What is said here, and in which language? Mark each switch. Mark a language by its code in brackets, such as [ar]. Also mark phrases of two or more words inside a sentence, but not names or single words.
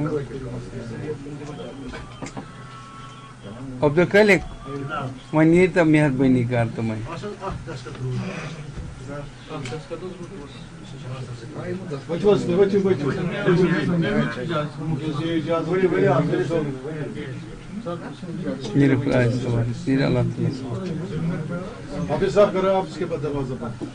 [ks] عبد الخالق وۄنۍ یی تو مہربٲنی کر تمن اللہ [ur] حافظ صاحب کرو آپ اس کے بعد دروازہ بند